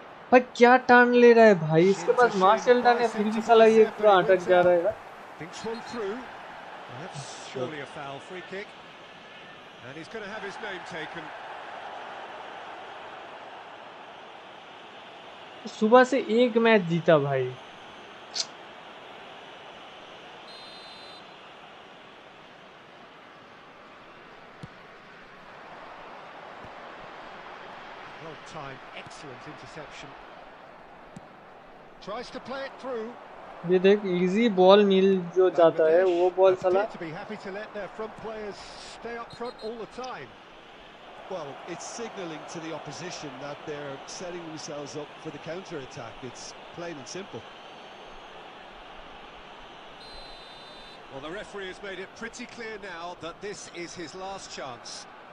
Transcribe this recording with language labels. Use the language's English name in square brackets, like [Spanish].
[Hindi] भाई क्या टान ले रहा है भाई इसके पास मार्शल टान है फिर भी साला ये पूरा अटक जा रहा है [English] Thinks one through. That's surely a foul free kick. And he's going to have his name taken. [Hindi] सुबह से एक मैच जीता भाई [English] Well timed, excellent interception. Tries to play it through. [Hindi] ये देख इजी बॉल मिल जो जाता है वो बॉल साला [English] To be happy to let their front players stay up front all the time. Well, it's signalling to the opposition that they're setting themselves up for the counter-attack. It's plain and simple. Well, the referee has made it pretty clear now that this is his last chance.